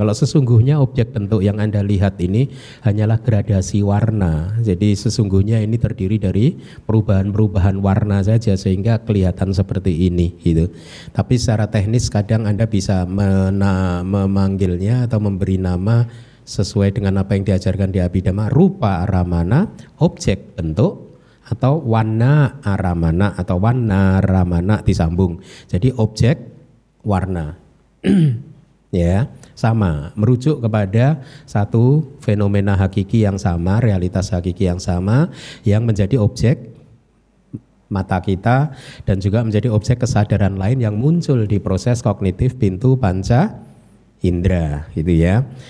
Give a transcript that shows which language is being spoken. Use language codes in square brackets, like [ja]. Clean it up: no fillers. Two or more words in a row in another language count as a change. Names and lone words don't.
[id] Kalau sesungguhnya objek bentuk yang Anda lihat ini hanyalah gradasi warna. Jadi sesungguhnya ini terdiri dari perubahan-perubahan warna saja sehingga kelihatan seperti ini gitu. Tapi secara teknis kadang Anda bisa memanggilnya atau memberi nama sesuai dengan apa yang diajarkan di Abhidhamma, [pi] rupa aramana, [id] objek bentuk, atau warna aramana atau warna ramana disambung. Jadi objek warna. Ya, sama, merujuk kepada satu fenomena hakiki yang sama, realitas hakiki yang sama, yang menjadi objek mata kita dan juga menjadi objek kesadaran lain yang muncul di proses kognitif pintu panca indera, gitu ya.